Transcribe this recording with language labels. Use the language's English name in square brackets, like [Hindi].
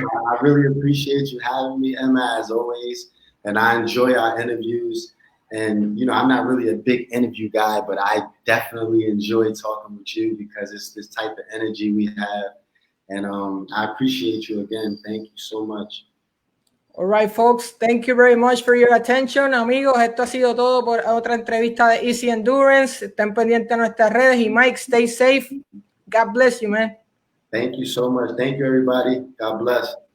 [English] I really appreciate you having me, eMMa, as always. And I enjoy our interviews. And, you know, I'm not really a big interview guy, but I definitely enjoy talking with you because it's this type of energy we have. And I appreciate you again. Thank you so much. All right, folks. Thank you very much for your attention, amigos. [Spanish] Esto ha sido todo por otra entrevista de Easy Endurance. Estén pendientes de nuestras redes. [English] Y Mike, stay safe. God bless you, man. Thank you so much. Thank you, everybody. God bless.